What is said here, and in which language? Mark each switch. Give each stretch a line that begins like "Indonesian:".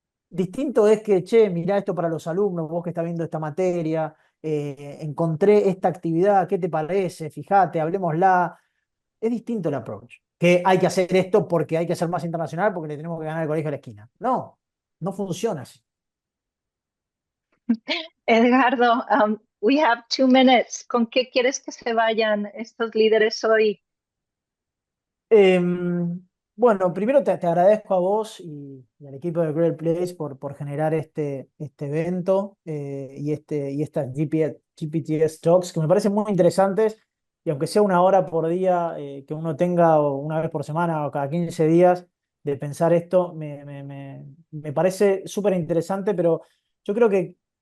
Spanish: Distinto es que, che, mirá esto para los alumnos, vos que estás viendo esta materia, encontré esta actividad, ¿qué te parece? Fíjate, hablemosla. Es distinto el approach. que hay que hacer esto porque hay que ser más internacional, porque le tenemos que ganar el colegio a la esquina. No, no funciona así.
English: Edgardo, we have 2 minutes.
Spanish: ¿Con qué quieres que se vayan estos líderes hoy? Bueno, primero te agradezco a vos y al equipo de Great Place por generar este evento y estas GPTS Talks, que me parecen muy interesantes, y aunque sea 1 hora por día que uno tenga, o 1 vez por semana o cada 15 días, de pensar esto, me parece súper interesante, pero yo creo que